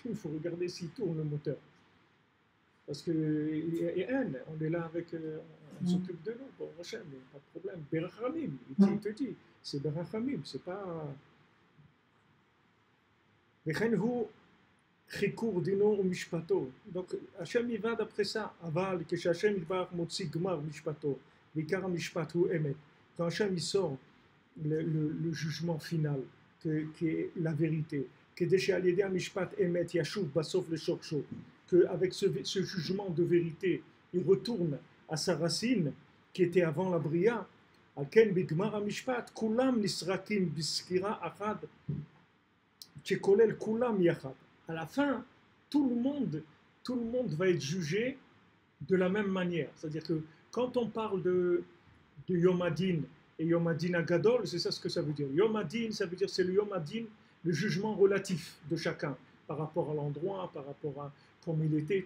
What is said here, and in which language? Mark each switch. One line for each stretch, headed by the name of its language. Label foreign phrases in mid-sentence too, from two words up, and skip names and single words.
French: Il faut regarder s'il tourne le moteur. Parce que, on est là avec, on s'occupe de nous, bon, Hachem, il n'y a pas de problème. Berachamim, il te dit, c'est Berachamim, c'est pas. Donc, Hachem il va d'après ça, aval, que Hachem il va
Hebrew: מוציא גמר משפטו, ועיקר משפט הוא אמת.
French: Quand Hachem il sort le jugement final, qui est la vérité, que déchet
Hebrew: על ידי משפט אמת ישוב בסוף לשורשו,
French: qu'avec ce jugement de vérité, il retourne à sa racine, qui était avant la bria,
Hebrew: על כן בגמר המשפט, כולם נסרקים בסקירה אחת.
French: À la fin, tout le monde va être jugé de la même manière. C'est-à-dire que quand on parle de
Hebrew: יום הדין
French: et
Hebrew: יום הדין הגדול,
French: c'est ça ce que ça veut dire.
Hebrew: יום הדין,
French: ça veut dire c'est le
Hebrew: יום הדין,
French: le jugement relatif de chacun par rapport à l'endroit, par rapport à comme il était.